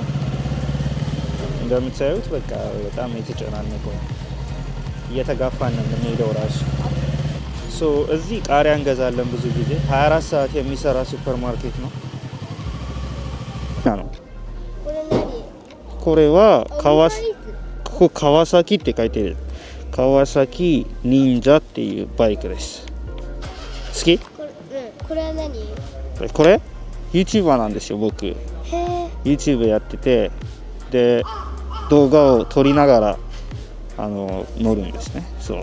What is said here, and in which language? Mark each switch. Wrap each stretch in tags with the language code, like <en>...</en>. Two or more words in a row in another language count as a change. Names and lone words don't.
<am>እንደምታዩት በቃ በጣም የተጨናነቀው እየተጋፋን ነው የምንሄደው ራሱ። እዚህ ቃሪያ እንገዛለን ብዙ ጊዜ 24 ሰዓት የሚሰራ ሱፐር ማርኬት ነው።</am> <ja>これはここ川崎って書いてる。川崎忍者っていうバイクです。好き？これは何？これ YouTuber なんですよ僕。YouTube やってて、で動画を撮りながら乗るんですね。そう。</ja>